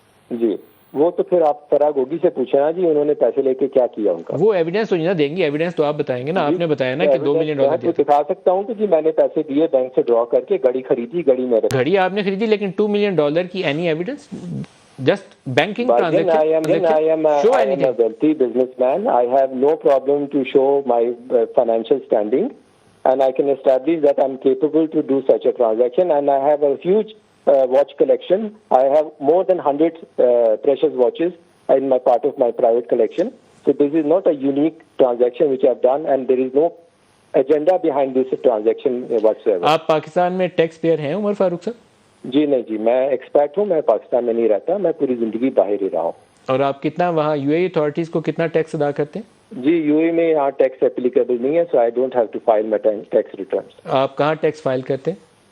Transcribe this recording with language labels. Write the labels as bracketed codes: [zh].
[ur] جی وہ تو پھر آپ فرا گوگی سے پوچھیں نا جی, انہوں نے پیسے لے کے کیا کیا ان کا. وہ ایویڈنس تو نہیں دیں گی, ایویڈنس تو آپ بتائیں گے نا. آپ نے بتایا نا کہ $2 ملین دکھا سکتا ہوں کہ جی میں نے پیسے دیے بینک سے ڈرا کر کے, گھڑی خریدی, گھڑی آپ نے خریدی, لیکن $2 ملین کی any evidence? [en] Just banking transaction? I am a wealthy businessman. I have no problem to show my financial standing, and I can establish that I'm capable to do such a transaction. And I have a huge watch collection. I have more than 100 precious watches in my part of my private collection. So this is not a unique transaction which I've done, and there is no agenda behind this transaction whatsoever. [ur] آپ پاکستان میں tax pair ہیں عمر فاروق صاحب؟ جی نہیں جی, میں expect ہوں, میں پاکستان میں نہیں رہتا, میں پوری زندگی باہر ہی رہا ہوں. اور آپ کتنا وہاں یو اے اتھارٹیز کو کتنا ٹیکس ادا کرتے ہیں؟ جی یو اے میں یہاں ٹیکس اپلیکیبل نہیں ہے, [en] So I don't have to file my tax returns. [ur] آپ کہاں ٹیکس فائل کرتے ہیں؟